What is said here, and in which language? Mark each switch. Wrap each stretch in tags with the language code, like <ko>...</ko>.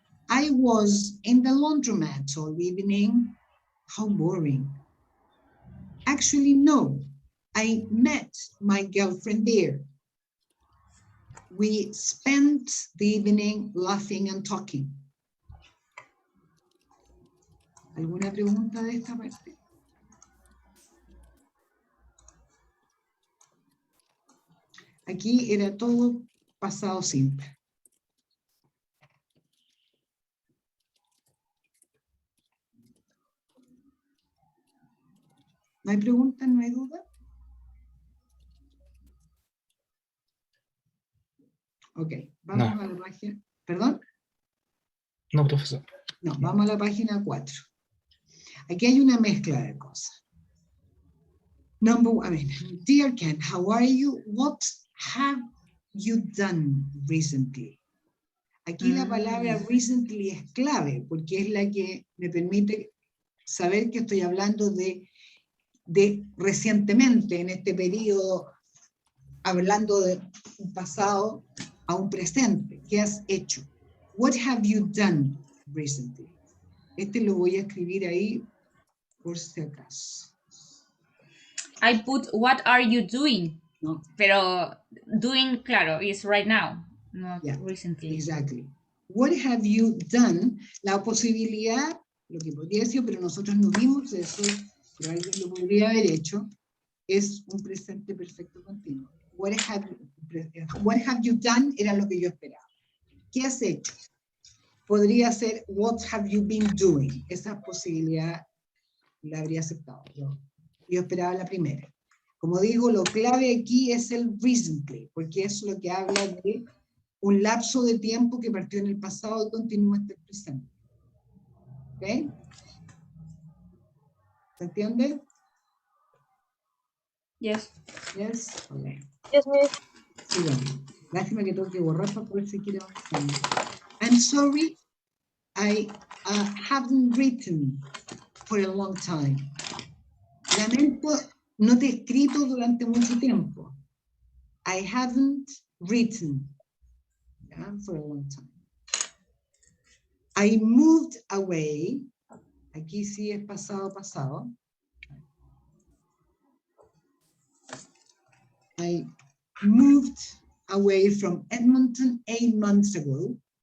<en>I was in the laundromat all evening. How boring. Actually, no. I met my girlfriend there. We spent the evening laughing and talking.</en> <es>¿Alguna pregunta de esta parte? Aquí era todo pasado simple. ¿No hay pregunta? ¿No hay duda? Ok, vamos a la página. ¿Perdón? No, profesor. No, vamos a la página 4. Aquí hay una mezcla de cosas.</es> <en>Dear Ken, how are you? What have you done recently?</en> <es>Aquí la palabra recently es clave porque es la que me permite saber que estoy hablando de recientemente, en este periodo, hablando de un pasado a un presente. ¿Qué has hecho?</es> <en>What have you done recently?</en> <es>Este lo voy a escribir ahí por si acaso.</es> <en>I put, what are you doing? No.</en> <es>Pero</es> <en>doing,</en> <es>claro,</es> <en>is right now, not Yeah, recently. Exactly. What have you done?</en> <es>La posibilidad, lo que podría decir, pero nosotros no vimos eso, pero alguien lo podría haber hecho, es un presente perfecto continuo.</es> <en>What have you done</en> <es>era lo que yo esperaba. ¿Qué has hecho? Podría ser</es> <en>what have you been doing.</en> <es>Esa posibilidad la habría aceptado. Yo esperaba la primera. Como digo, lo clave aquí es el recently, porque es lo que habla de un lapso de tiempo que partió en el pasado y continúa hasta el presente. ¿Ok? ¿Se entiende?</es> <en>Yes. Yes. Okay. Yes, miss.</en> <es>Sigamos. Lástima que tengo que borrar para poder seguir avanzando.</es> <en>I'm sorry, I haven't written for a long time.</en> <es>Lamento no te he escrito durante mucho tiempo.</es> <en>I haven't written for a long time. I moved away.</en> <es>Aquí sí es pasado.</es> <en>I moved away from Edmonton 8 months ago.</en>